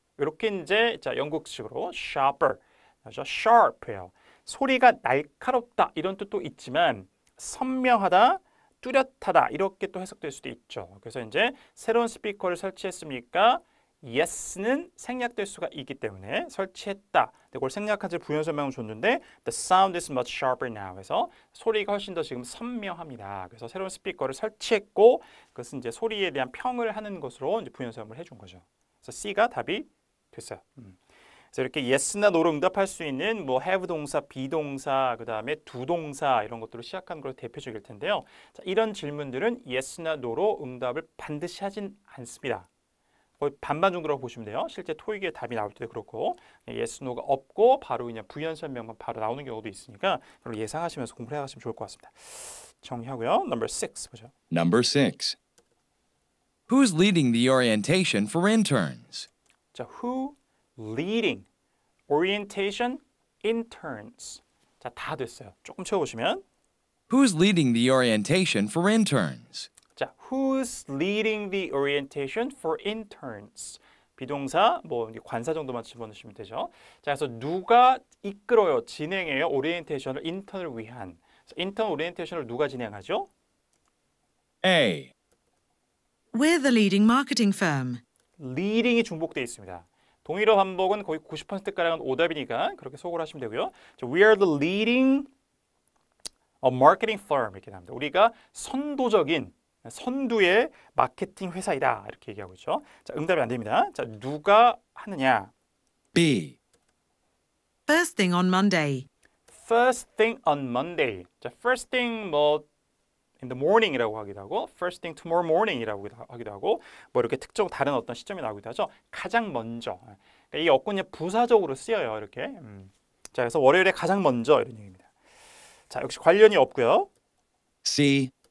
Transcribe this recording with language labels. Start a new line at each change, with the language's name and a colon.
Korean: 이렇게 이제 자, 영국식으로 sharper, 그렇죠? sharp예요. 소리가 날카롭다 이런 뜻도 있지만 선명하다, 뚜렷하다 이렇게 또 해석될 수도 있죠. 그래서 이제 새로운 스피커를 설치했습니까? yes는 생략될 수가 있기 때문에 설치했다. 그걸 생략한 지 부연 설명을 줬는데
English: the sound is much sharper now.
Korean: 해서 소리가 훨씬 더 지금 선명합니다. 그래서 새로운 스피커를 설치했고 그것은 이제 소리에 대한 평을 하는 것으로 이제 부연 설명을 해준 거죠. 그래서 C가 답이 됐어요. 그래서 이렇게 yes나 no로 응답할 수 있는 뭐 have 동사, be 동사, 그 다음에 do 동사 이런 것들로 시작하는 걸 대표적일 텐데요. 자, 이런 질문들은 yes나 no로 응답을 반드시 하진 않습니다. 거의 반반 정도라고 보시면 돼요. 실제 토익에 답이 나올 때도 그렇고 yes, no가 없고 바로 그냥 부연 설명만 바로 나오는 경우도 있으니까 그걸 예상하시면서 공부를 해가시면 좋을 것 같습니다. 정리하고요.
English: Number 6
Korean: 보죠.
English: Number 6. Who's leading the orientation for interns? 자, who leading orientation interns.
Korean: 자, 다 됐어요. 조금 채워보시면
English: Who's leading the orientation for interns? 자, who's leading the orientation for interns?
Korean: 비동사, 뭐 관사 정도만 집어넣으시면 되죠. 자, 그래서 누가 이끌어요, 진행해요, 오리엔테이션을 인턴을 위한. 인턴 오리엔테이션을 누가 진행하죠?
English: A. We're the leading marketing firm. leading이 중복되어 있습니다. 동일어 반복은 거의 90%가량은 오답이니까 그렇게 속어를 하시면 되고요. 자, we are the leading marketing firm 이렇게 나옵니다.
Korean: 우리가 선도적인 선두의 마케팅 회사이다 이렇게 얘기하고 있죠. 자, 응답이 안 됩니다. 자, 누가 하느냐?
English: B. First thing on Monday. First thing on Monday. 자, first thing 뭐 in the morning
Korean: 이라고 하기도 하고
English: first thing tomorrow morning
Korean: 이라고 하기도 하고 뭐 이렇게 특정 다른 어떤 시점이 나오기도 하죠. 가장 먼저. 그러니까 이 어권이 부사적으로 쓰여요. 이렇게. 자, 그래서 월요일에 가장 먼저 이런 얘기입니다. 자, 역시 관련이 없고요.
English: C.